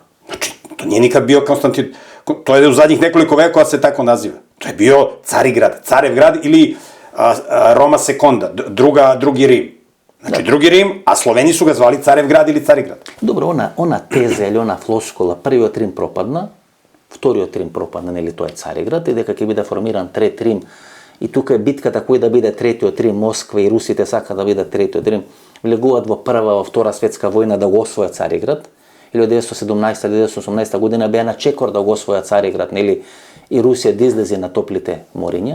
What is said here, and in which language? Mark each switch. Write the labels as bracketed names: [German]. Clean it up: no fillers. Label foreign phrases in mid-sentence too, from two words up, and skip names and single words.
[Serbian] Znači, to nije nikad bio Konstantin... To je u zadnjih nekoliko vekova se tako naziva. To je bio Carigrad, Carev grad ili [Italian] Roma Seconda, [Serbian] drugi Rim. Znači, drugi Rim, a Sloveni su ga zvali Carev grad ili Carigrad. Dobro, ona teza ili ona floskula, [Macedonian] prviот Рим пропадна, вториот Рим пропадна, нели тоа е Цариград, и дека ќе биде формиран трет Рим. И тука е битката кој да биде третиот Рим, Москва и русите сака да биде третиот Рим. Влегуваат во прва, во втора светска војна да го освојат Цариград. 1917-1918 година беа на чекор да го освојат Цариград, нели, и Русија да излезе на топлите мориња.